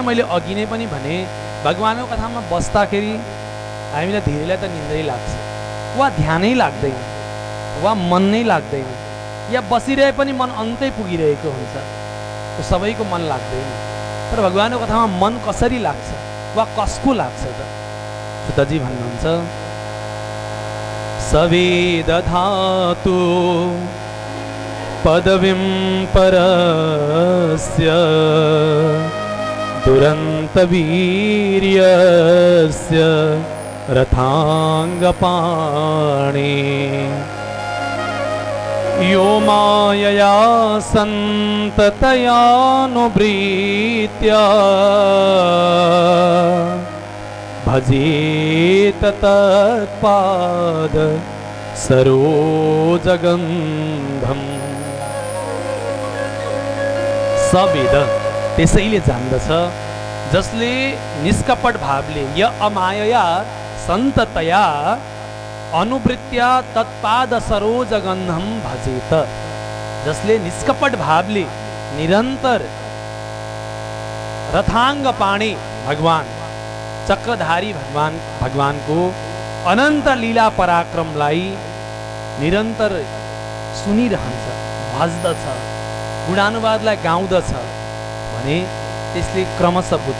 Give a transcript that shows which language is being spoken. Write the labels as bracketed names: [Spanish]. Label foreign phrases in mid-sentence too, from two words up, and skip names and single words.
[Nepali] मैले अघि नै पनि भने भगवानको कथामा बस्दाखेरि हामीलाई धेरैलाई त निन्द्रै लाग्छ, वा ध्यानै लाग्दैन, वा मन नै लाग्दैन, या बसिरहे पनि मन अन्तै पुगिरहेको हुन्छ। सबैको मन लाग्दैन। तर भगवानको कथामा मन कसरी लाग्छ वा कसको लाग्छ त? सुतजी भन्नुहुन्छ [Sanskrit] सवेदधातु पदवीं परस्य दुरन्तवीर्यस्य रथाङ्गपाणे यो मायया सन्ततयानुवृत्य भजेत तत्पाद सरोजगन्धम। [Nepali] सवेद त्यसैले जान्दछ जसले निष्कपट भावले [Sanskrit] य अमायया सन्ततया अनुवृत्या तत्पाद सरोजगन्धम भजेत। [Nepali] जसले निष्कपट भावले निरन्तर [Sanskrit] रथाङ्ग पाणे [Nepali] भगवान, चक्रधारी भगवानको अनन्त लीला पराक्रमलाई निरन्तर सुनिरहन्छ, भज्दछ, गुणानुवादलाई गाउँदछ भने त्यसले क्रमशः बुझ्छ।